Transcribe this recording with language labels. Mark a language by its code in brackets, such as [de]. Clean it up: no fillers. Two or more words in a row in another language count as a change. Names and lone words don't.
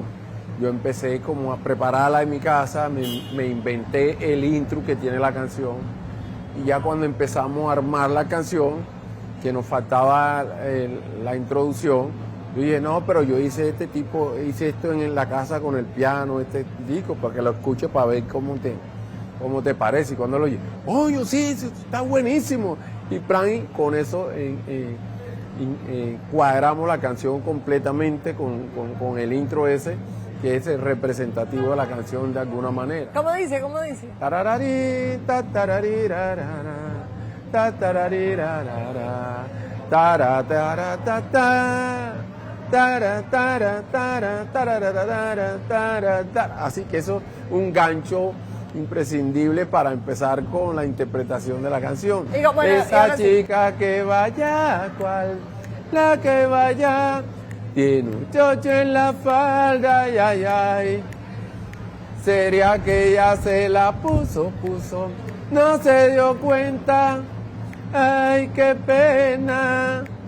[es] Yo empecé como a prepararla en mi casa, me inventé el intro que tiene la canción, y ya cuando empezamos a armar la canción, que nos faltaba la introducción, yo dije: no, pero yo hice esto en la casa con el piano, este disco, para que lo escuches, para ver cómo te parece. Y cuando lo oye, yo sí, está buenísimo. Y con eso cuadramos la canción completamente con el intro ese, que es el representativo de la canción de alguna manera. ¿Cómo dice? ¿Cómo dice? Tarararí, ta, tararí, rarara, ta, tararí, rarara, tara, tara, ta, ta, tara, tara, tara, tararara, tara, tara. Así que eso es un gancho imprescindible para empezar con la interpretación de la canción. Digo, bueno, esa chica que vaya, la que vaya, tiene un chocho en la falda, ay, ay, ay. Sería que ella se la puso, no se dio cuenta, ay, qué pena.